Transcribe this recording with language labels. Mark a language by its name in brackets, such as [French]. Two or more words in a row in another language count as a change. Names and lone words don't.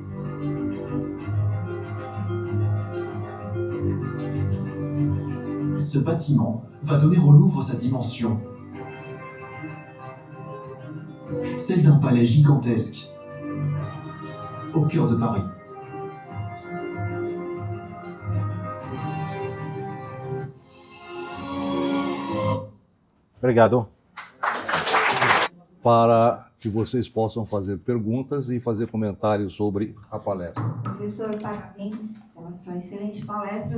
[French] Ce bâtiment va donner au Louvre sa dimension. Celle d'un palais gigantesque, au cœur de Paris. [Portuguese] Obrigado. Para que vocês possam fazer perguntas e fazer comentários sobre a palestra. Professor, parabéns pela sua excelente palestra.